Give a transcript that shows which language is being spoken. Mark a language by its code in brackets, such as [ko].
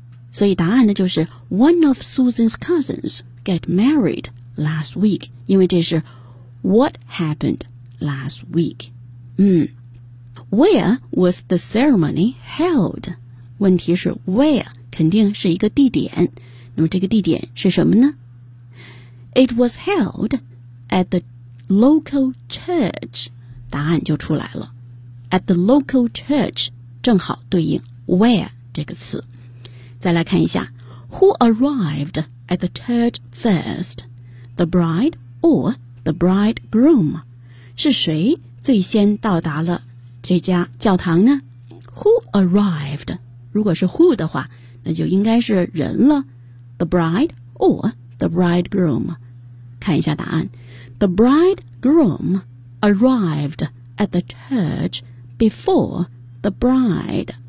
[zh] 所以答案呢就是 [en] One of Susan's cousins get married last week, 因为这是 What happened last week? Where was the ceremony held? [zh] 问题是 where, 肯定是一个地点。那么这个地点是什么呢？ [en] It was held at the local church, [zh] 答案就出来了。 [en] at the local church, [zh] 正好对应 where 这个词。再来看一下 [en] ,who arrived at the church first? The bride or the bridegroom? [zh] 是谁最先到达了这家教堂呢 ? [en] who arrived? [zh] 如果是 who 的话那就应该是人了。 [en] the bride or the bridegroom? [zh] 看一下答案。 [en] The bridegroom arrived at the church before the bride.